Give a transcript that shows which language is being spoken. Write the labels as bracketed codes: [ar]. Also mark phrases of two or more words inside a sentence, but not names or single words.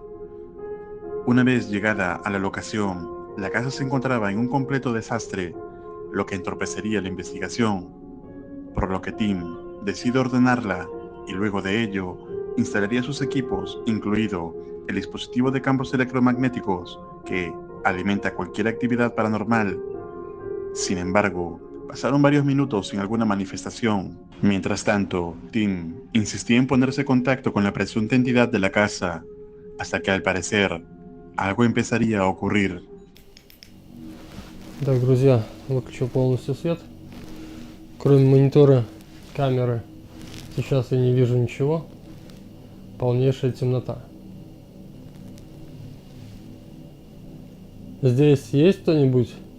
[es] Una vez llegada a la locación, la casa se encontraba en un completo desastre, lo que entorpecería la investigación, por lo que Tim decide ordenarla y luego de ello instalaría sus equipos, incluido el dispositivo de campos electromagnéticos que alimenta cualquier actividad paranormal. Sin embargo, pasaron varios minutos sin alguna manifestación. Mientras tanto, Tim insistía en ponerse en contacto con la presunta entidad de la casa, hasta que al parecer, algo empezaría a ocurrir. [ru] Так, друзья, выключил полностью свет. Кроме монитора, камеры, сейчас я не вижу ничего. Полнейшая темнота. Здесь есть кто-нибудь?